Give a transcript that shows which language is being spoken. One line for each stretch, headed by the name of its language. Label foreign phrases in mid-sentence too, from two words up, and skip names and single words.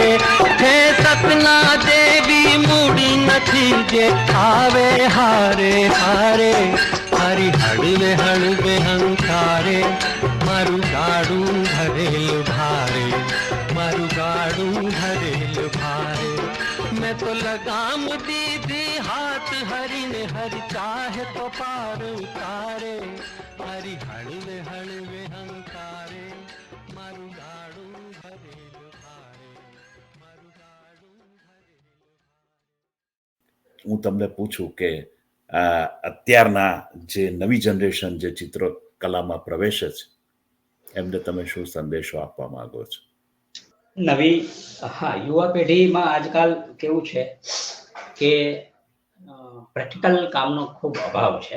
Gujarati: હે સતના દેવી મૂડી નથી જે આવે હારે હારે, હરી હળવે હળવે હંકારે મારું ગાડું ભરેલું ભારે, મારું ગાડું ભરેલું ભારે. મેં તો લગામ દીદી હાથ હરી ને હરી ચાહે તો પાર ઉતારે, હરી હળવે હળવે હંકારે મારું ગાડું ભરેલું ભારે, મારું ગાડું ભરેલું. હું તમને પૂછું કે અત્યારના જે નવી જનરેશન જે ચિત્રકલામાં પ્રવેશે છે એમને તમે શું સંદેશો આપવા માંગો છો? નવી યુવા પેઢીમાં આજકાલ કેવું છે કે પ્રેક્ટિકલ કામનો ખૂબ અભાવ છે.